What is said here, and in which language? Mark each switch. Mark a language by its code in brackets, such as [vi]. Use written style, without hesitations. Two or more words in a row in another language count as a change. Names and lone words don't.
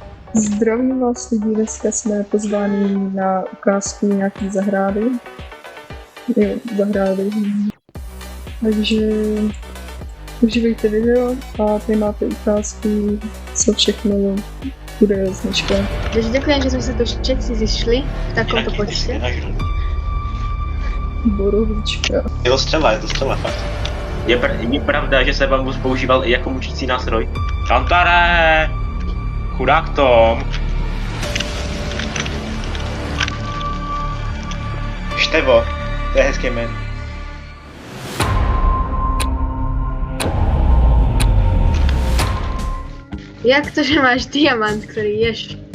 [cs] Zdravím vás lidi, dneska jsme pozváni na ukázku nějaký zahrady. Jo, zahrady. Takže užívejte video a tady máte ukázku, co všechno bude značka. [sk] Takže ďakujem, že sme sa tu všetci zišli v takomto počte. Borovička. [cs] Je to střela, fakt. Je pravda, že se bambus používal i jako mučící nástroj? Kantare! Chudák Tom! Števo, to je hezký jméno. Jak to, že máš diamant, [sk] ktorý ješ?